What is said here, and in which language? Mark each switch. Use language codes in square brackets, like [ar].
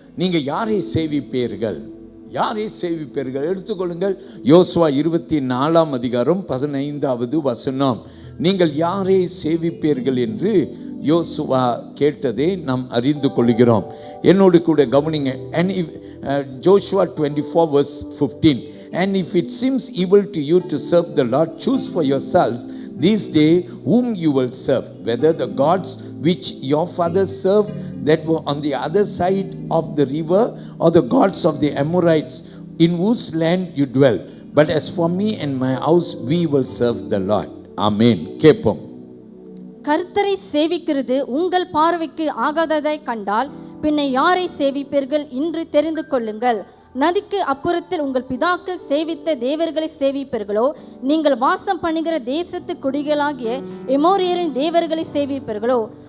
[ta] நீங்கள் யாரை சேவிப்பீர்கள்? யாரை சேவிப்பீர்கள்? எடுத்துக்கொள்ளுங்கள். யோசுவா 24ஆம் அதிகாரம் 15வது வசனம். நீங்கள் யாரை சேவிப்பீர்கள் என்று யோசுவா கேட்டதை நாம் அறிந்து கொள்கிறோம். என்னோடு கூட கவனிங்க. [en] Joshua 24 verse 15. And if it seems evil to you to serve the Lord, choose for yourselves this day whom you will serve, whether the gods which your fathers served that were on the other side of the river, or the gods of the Amorites in whose land you dwell. But as for me and my house, we will serve the Lord. [ta] ஆமென். கேட்போம். கர்த்தரை சேவிக்கிறது உங்கள் பார்வைக்கு ஆகாததை கண்டால் பின்ன யாரை சேவிப்பீர்கள் என்று தெரிந்து கொள்ளுங்கள். நதிக்கு அப்புறத்தில் உங்கள் பிதாக்கள் சேவித்த தேவர்களை சேவிப்பீர்களோ, நீங்கள் வாசம் பண்ணுகிற தேசத்து குடிகளாகிய எமோரியரின் தேவர்களை சேவிப்பீர்களோ?